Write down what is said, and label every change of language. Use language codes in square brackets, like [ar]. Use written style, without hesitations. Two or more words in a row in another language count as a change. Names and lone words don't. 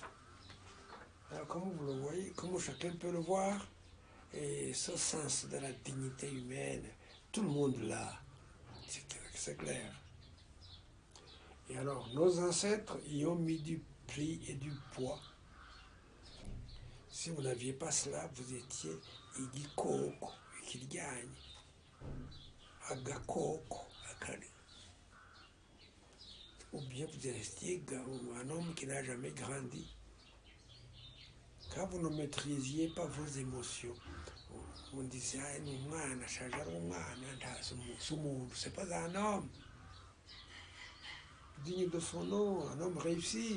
[fr] Alors comme vous le voyez, comme chacun peut le voir, et ce sens de la dignité humaine, tout le monde l'a, c'est clair. Et alors, nos ancêtres y ont mis du prix et du poids. Si vous n'aviez pas cela, vous étiez [rw] igikoko, ikiryanyi, agakoko, akari. [fr] Ou bien vous restiez un homme qui n'a jamais grandi. Quand vous ne maîtrisiez pas vos émotions, on disait, c'est pas un homme digne de son nom, un homme réussi.